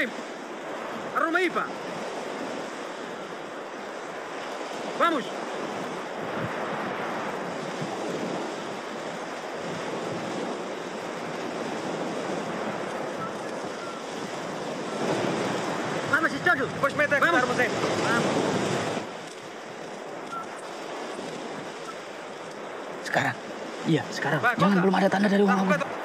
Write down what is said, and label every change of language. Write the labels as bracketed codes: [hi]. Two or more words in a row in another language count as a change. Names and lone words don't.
[pt] Arruma aí, pá. Vamos. Vamos, Cícero. Depois mete a contar, José. Vamos. [id] Sekarang. Iya, sekarang. Jangan belum ada tanda dari Wong Agung.